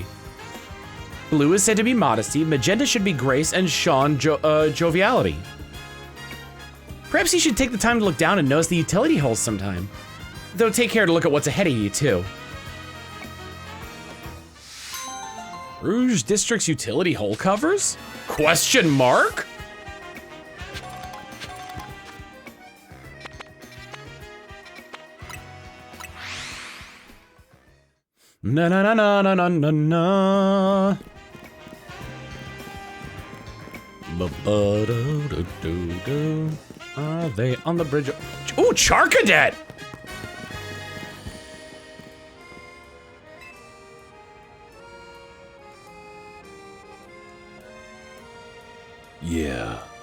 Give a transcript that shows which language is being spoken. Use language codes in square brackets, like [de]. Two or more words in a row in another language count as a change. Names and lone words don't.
[en] Blue is said to be modesty, magenta should be grace, and Sean joviality. Perhaps you should take the time to look down and notice the utility holes sometime. Though take care to look at what's ahead of you too. Rouge District's utility hole covers? Question mark? Na na na na na na na na. Ba-ba-do-do-do-do. Are they on the bridge? Ooh, Charcadet! Yeah.